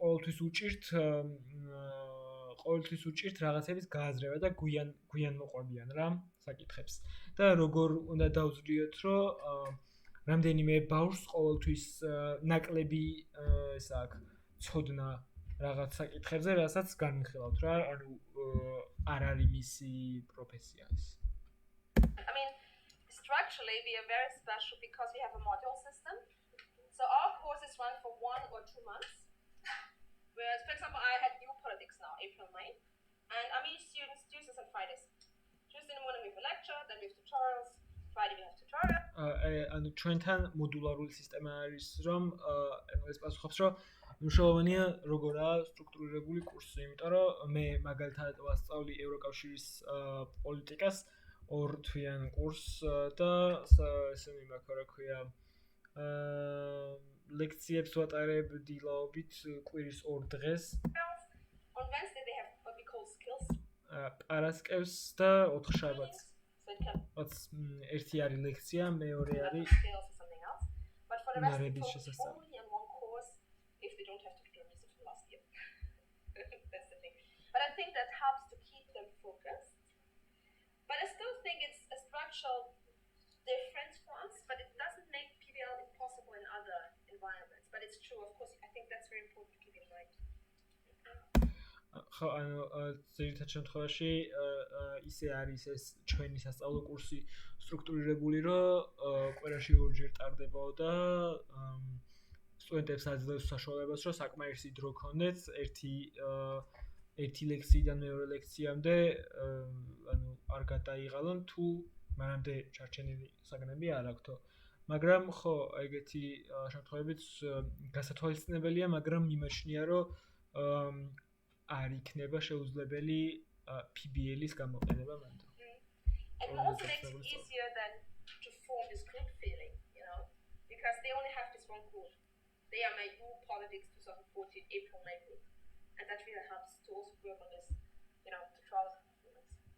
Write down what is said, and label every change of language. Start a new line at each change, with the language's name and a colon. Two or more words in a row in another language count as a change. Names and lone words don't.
Georgian: ყოველთვის უჭირთ რაღაცების გააზრება და გვიან მოყვებიან რა საკითხებს და როგორ უნდა დავძლიოთ, რომ რამდენიმე ბავშვს ყოველთვის ნაკლები ესა აქვს ცოდნა რაღაც საკითხებზე, რასაც განვიხილავთ რა, ანუ არ არის მისი პროფესია ეს.
English: I mean, structurally we are very special because we have a module system. So our courses run for 1 or 2 months. Whereas, for example, I had EU politics now, April, May, and I meet students Tuesdays and Fridays. Tuesday in the morning we have a lecture, then we have tutorials. Friday we have tutorial.
Georgian: ანუ ჩვენთან მოდულარული სისტემა არის, რომ ეს პასუხობს, რომ მნიშვნელოვანია როგორაა სტრუქტურირებული კურსი, იმიტომ რომ მე მაგალითად ვასწავლი ევროკავშირის პოლიტიკას 2 თვიან კურსს და ესენი მაქვს, რა ქვია, ლექციებს ვატარებ დილაობით კვირის 2 დღეს.
English: On Wednesday they have what we call skills.
Georgian: პარასკევს და 4 შაბათს.
English: So it can
Georgian: ერთი არის ლექცია, მეორე არის
English: skills or something else. But for the rest we
Georgian: ნარების
English: focus
Georgian: შესასწავლი.
English: only on one course if they don't have to do research from last year. That's the thing. But I think that helps to keep them focused. But I still think it's a structural difference for us, but it doesn't make PBL impossible in other environments. But it's true, of course, I think that's very important to keep in mind.
Georgian: ხო, ანუ ძირითად შემთხვევაში ისე არის ეს ჩვენი სასწავლო კურსი სტრუქტურირებული, რომ კვირაში 2-ჯერ ტარდებაო და სტუდენტებს აძლევს საშუალებას, რომ საკმარისი დრო ქონდეთ ერთი ლექციიდან მეორე ლექციამდე, ანუ არ გადაიღალონ თუ მანამდე ჩარჩენილი საგნები არ აქვთო. მაგრამ ხო, ეგეთი შემთხვევებით გასათვალისწინებელია, მაგრამ მიმაჩნია, რომ არ იქნება შეუძლებელი PBL-ის გამოყენება მანდ.
English: And it also makes it easier than to form this group feeling, because they only have this one group. They are my EU Politics 2014 April May group, and that really helps to also work on this, tutorials and performance.